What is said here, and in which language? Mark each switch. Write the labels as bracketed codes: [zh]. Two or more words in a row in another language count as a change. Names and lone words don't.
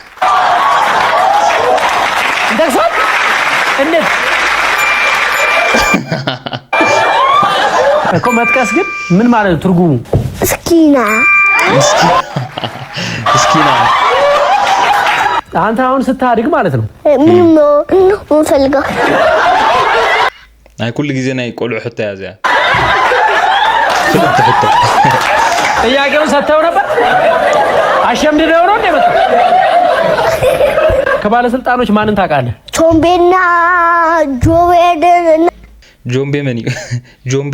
[am] እንደዚህ እንዴት እኮ መጥቀስ ግን ምን ማለት ነው ትርጉሙ እስኪና አንተ አሁን ስታድግ ማለት ነው ምን ነው ፈልገው አይ ኩል ጊዜ [ti] ናይ ቆልዑ ሕታ [am] ያዘ ጥያቄውን ሰጥተው ነበር አሸምድደው ነው እንደመጣ ከባለስልጣኖች ማንን ታውቃለህ ቾምቤና ጆዌደን ጆምቤ ማን ጆምቤ